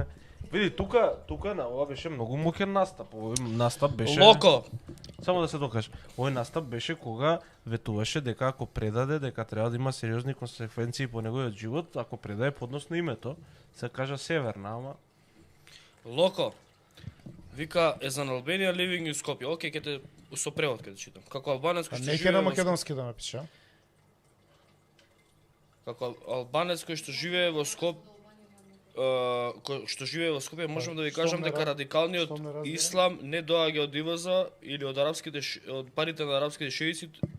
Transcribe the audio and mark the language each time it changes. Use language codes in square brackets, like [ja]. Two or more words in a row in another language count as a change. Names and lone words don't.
[mk] Види, тука на ова беше многу моќен настап. Овој настап беше Локо, Само да се докажа. Овој настап беше кога ветуваше дека ако предаде, дека треба да има сериозни консеквенции по неговиот живот, ако предаде подносно името, се кажа Северна, ама Локо. Вика [en] as an Albanian living in Skopje. [mk] Океј, ќе те со превод ќе те читам. Како албанец кој што Не ќе живее на во македонски да напиша. Како албанец кој што живее во кој што живее во Скопје, можам да ви Штом кажам не дека раз- радикалниот штом не разбирам. ислам не доаѓа од иваза или од од парите на арапските шеици,